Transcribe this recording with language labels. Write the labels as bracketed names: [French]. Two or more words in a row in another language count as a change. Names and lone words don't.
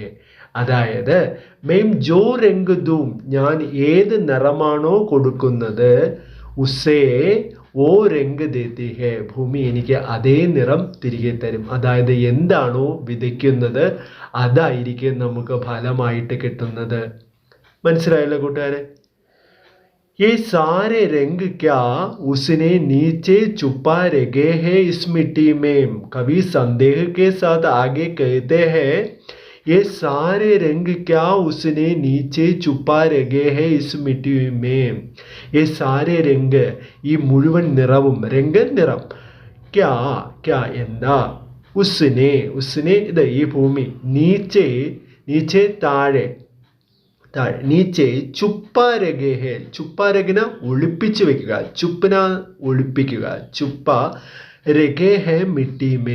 [Malayalam] അതായത് [Hindi] मैं जो रंग दूँ, [Malayalam] ഞാൻ ഏത് നിറമാണോ കൊടുക്കുന്നത്, [Hindi] उसे वो रंग देती है, [Malayalam] ഭൂമി എനിക്ക് അതേ നിറം തിരികെ തരും. അതായത് എന്താണോ വിതയ്ക്കുന്നത് അതായിരിക്കും നമുക്ക് ഫലമായിട്ട് കിട്ടുന്നത്. മനസ്സിലായല്ലോ കൂട്ടുകാരെ? [Hindi] ये सारे रंग क्या उसने नीचे छुपा रखे हैं इस मिट्टी में. कवि संदेह के साथ आगे कहते हैं, ये सारे रंग क्या उसने नीचे छुपा रखे हैं इस मिट्टी में. ये सारे रंग, [Malayalam] ഈ മുഴുവൻ നിറവും, രംഗ് നിറം, क्या എന്താ, ഉസ്നെ ഇത് ഈ ഭൂമി, നീച്ചെ താഴെ, [Hindi] नीचे छुपा रखे हैं, [Malayalam] ചുപ്പാരകന ഒളിപ്പിച്ചു വെക്കുക, ചുപ്പന ഒളിപ്പിക്കുക, [Hindi] छुपा रखे हैं मिट्टी में.